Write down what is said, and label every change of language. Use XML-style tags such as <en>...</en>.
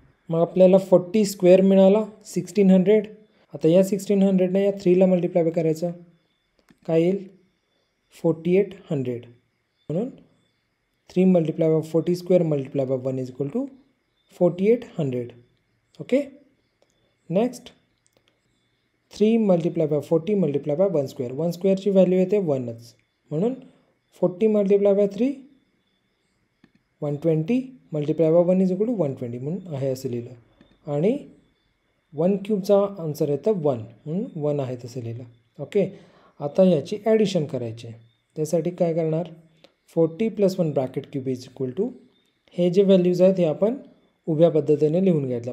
<mr>मग आपल्याला 40 स्क्वेअर मिळाला 1600. आता या 1600ने या 3ला मल्टिप्लाय करायचं काय येईल 4800 म्हणून</mr> <en>3 multiply by 40 square multiply by 1 is equal to 4800. Okay, next 3 multiply by 40 multiply by 1 square.</en> <mr>1 स्क्वेअरची value येते 1च म्हणून</mr> <en>40 multiply by 3 120 multiply by 1 is equal to 120</en> <mr>म्हणून आहे असं लिहिलं आणि 1 क्यूबचा आन्सर येतं 1 म्हणून 1 आहे तसं लिहिलं. ओके, आता याची ॲडिशन करायची आहे. त्यासाठी काय करणार</mr> <en>40 + 1 bracket cube is equal to</en> <mr>हे जे व्हॅल्यूज आहेत हे आपण उभ्या पद्धतीने लिहून घेतलं.</mr>